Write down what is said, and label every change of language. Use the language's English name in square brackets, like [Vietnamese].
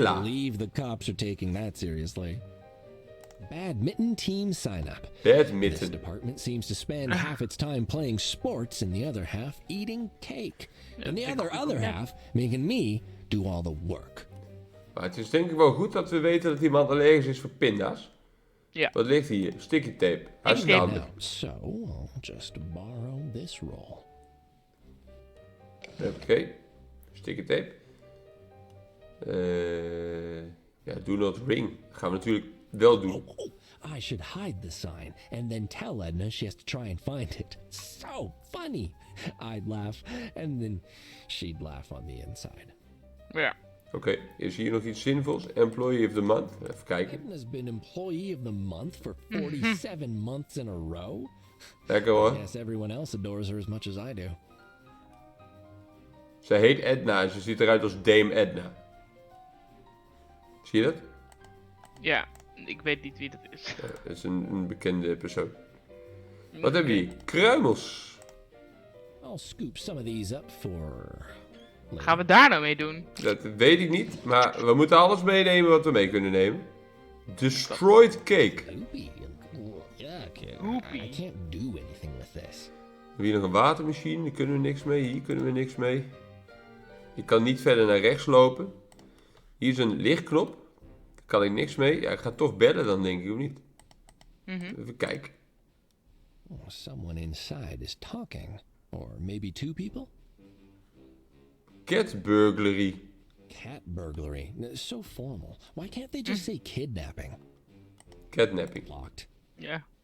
[English] I can't believe the cops are taking that seriously. Badminton team sign up. This Badminton. department seems to spend half its time playing sports and the other half eating cake. And the other half making me do all the work. [Dutch] Maar het is denk ik wel goed dat we weten dat iemand allergisch is voor pinda's. Ja. Wat ligt hier? Sticky tape. Hartstikke [English] tape. [Dutch] handig. [English] Now, so I'll just borrow this roll. Oké. Sticky tape. Ja, do not ring. [Dutch] Dat gaan we natuurlijk wel doen. [English] I should hide the sign and then tell Edna she has to try and find it. So funny. I'd laugh and then she'd laugh on the inside. [Dutch] Ja. Oké, is hier nog iets zinvols? [English] Employee of the month. [Dutch] Even kijken. [English] Edna's been employee of the month for 47 months in a row. [Dutch] Lekker [English] I [Dutch] hoor. [English] guess everyone else adores her as much as I do. [Dutch] Ze heet Edna en ze ziet eruit als Dame Edna. Zie je dat? Ja. Ik weet niet wie dat is. Ja, dat is een bekende persoon. Wat hebben we hier? Kruimels. [English] I'll scoop some of these up for later. [Dutch] Gaan we daar nou mee doen? Dat weet ik niet, maar we moeten alles meenemen wat we mee kunnen nemen. [English] Destroyed cake. Goopy. Yuck. Goopy. I can't do anything with this. [Dutch] We hebben hier nog een watermachine, daar kunnen we niks mee. Hier kunnen we niks mee. Ik kan niet verder naar rechts lopen. Hier is een lichtknop. Daar kan ik niks mee. Ja, ik ga toch bellen dan, denk ik, of niet? Even kijken. [English] Oh, someone inside is talking. Or maybe two people? Cat burglary. Cat burglary. So formal. Why can't they just say kidnapping? Catnapping. Locked. [Dutch] Ja.